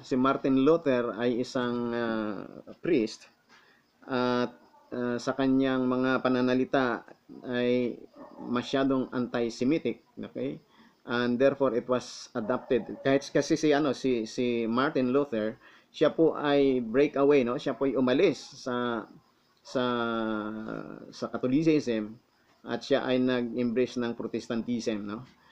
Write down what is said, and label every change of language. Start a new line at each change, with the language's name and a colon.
Filipino: Si Martin Luther ay isang priest at sa kanyang mga pananalita ay masyadong anti-Semitic, okay?
English: And therefore it was adopted.
Filipino: Kahit kasi si Martin Luther, siya po ay breakaway, no? Siya po ay umalis sa sa Catholicism at siya ay nag-embrace ng Protestantism, no?